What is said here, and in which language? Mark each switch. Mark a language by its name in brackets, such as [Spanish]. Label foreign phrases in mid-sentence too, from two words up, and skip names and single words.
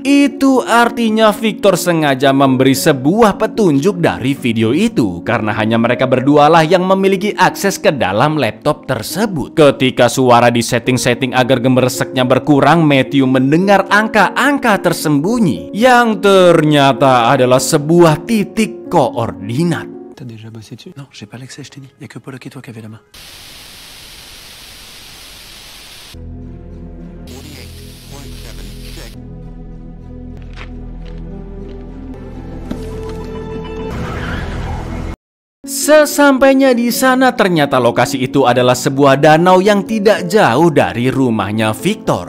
[Indonesian] Itu artinya Victor sengaja memberi sebuah petunjuk dari video itu karena hanya mereka berdualah yang memiliki akses ke dalam laptop tersebut. Ketika suara di setting-setting agar gemerseknya berkurang, Matthew mendengar angka-angka tersembunyi yang ternyata adalah sebuah titik koordinat. [French] T'as déjà bossé dessus? Non, j'ai pas l'accès, je t'ai dit. Y'a que Pollock et toi qui avez la main. [Indonesian] Sesampainya di sana ternyata lokasi itu adalah sebuah danau yang tidak jauh dari rumahnya Victor.